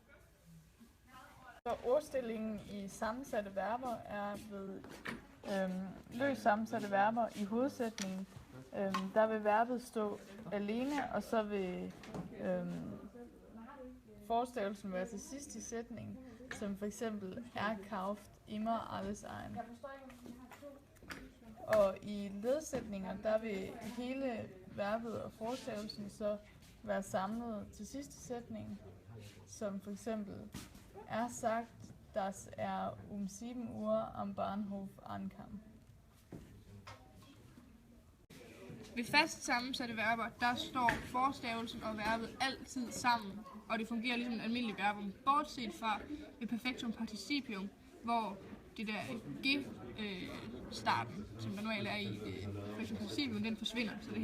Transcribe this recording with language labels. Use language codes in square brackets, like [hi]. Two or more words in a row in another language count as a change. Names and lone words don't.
[da] Så ordstillingen i sammensatte verber er ved løst sammensatte verber i hovedsætningen. Der vil verbet stå alene, og så vil forstavelsen være til sidst i sætningen, som for eksempel [de] kauft immer alles ein. [da] Og i ledsætninger, der vil hele verbet og forstavelsen så være samlet til sidst i sætningen, som for eksempel [de] sagt, dass 7 Uhr am Bahnhof ankam. [da] Ved fast sammensatte verber, der står forstavelsen og verbet altid sammen, og det fungerer ligesom en almindelig verbum, bortset fra et perfektum participium, hvor det der g-starten, som der normalt er i perfektum participium, den forsvinder.